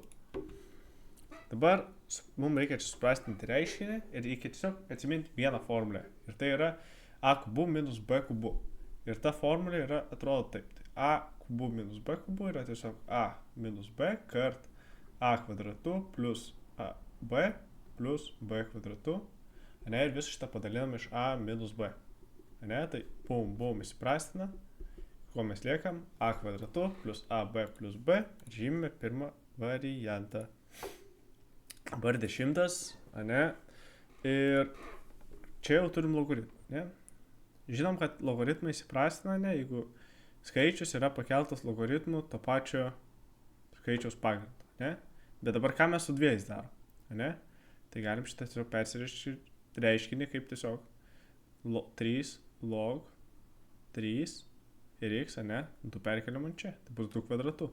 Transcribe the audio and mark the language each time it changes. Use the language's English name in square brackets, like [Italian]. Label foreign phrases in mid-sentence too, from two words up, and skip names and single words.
[Lithuanian] Dabar mums reikia čia suprastinti reiškinį ir reikia tiesiog atsiminti vieną formulę. Ir tai yra a kubu minus b kubu. Ir ta formulė yra, atrodo taip. Tai a kubu minus b kubu yra tiesiog a minus b kart a kvadratu plus ab plus b kvadratu. Ir visą šitą padalinam iš a minus b. Tai bum įsiprastina. Ko mes liekam? A kvadratu plus ab plus b. Žymime pirmą variantą. Dabar 10, ir čia jau turim logaritmą, Žinom, kad logaritmai įsiprastina, jeigu skaičius yra pakeltas logaritmų to pačio skaičiaus pagrindu, Bet dabar ką mes su dviejais darom, Tai galim šitą tiesiog persirašyti reiškinį kaip tiesiog 3 log 3 ir x, 2 perkeliam ant čia, tai bus 2 kvadratu.